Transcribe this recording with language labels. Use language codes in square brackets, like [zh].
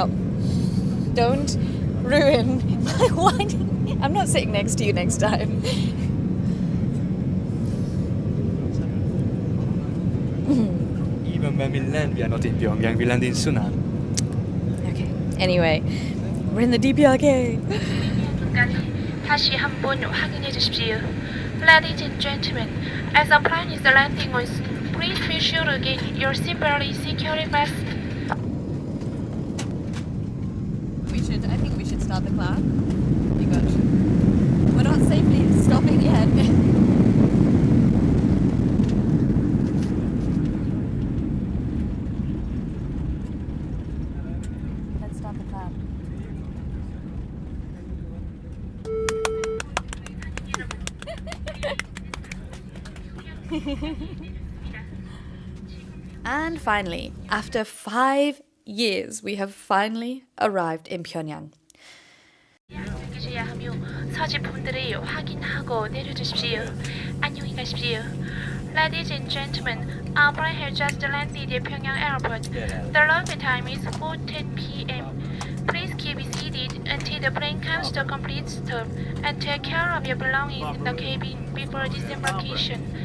[en] Oh, don't ruin my wine. I'm not sitting next to you next time. Even when we land, we are not in Pyongyang, we land in Sunan. Okay. Anyway, we're in the DPRK. [ko] 다시 한번 확인해 주십시오. [en] Ladies and gentlemen, as the plane is landing on, please be sure to get your seatbelt securely fastened. I think we should start the clock. Oh my gosh. We're not safely stopping yet. Let's start the clock. And finally, after 5 years, we have finally arrived in Pyongyang. [ko] 계셔야 하며 서집품들을 확인하고 내려주십시오. 안녕히 가십시오. [en] Ladies and gentlemen, our plane has just landed at Pyongyang Airport. The local time is 4:10 p.m. Please keep seated until the plane comes to a complete stop and take care of your belongings in the cabin before disembarkation.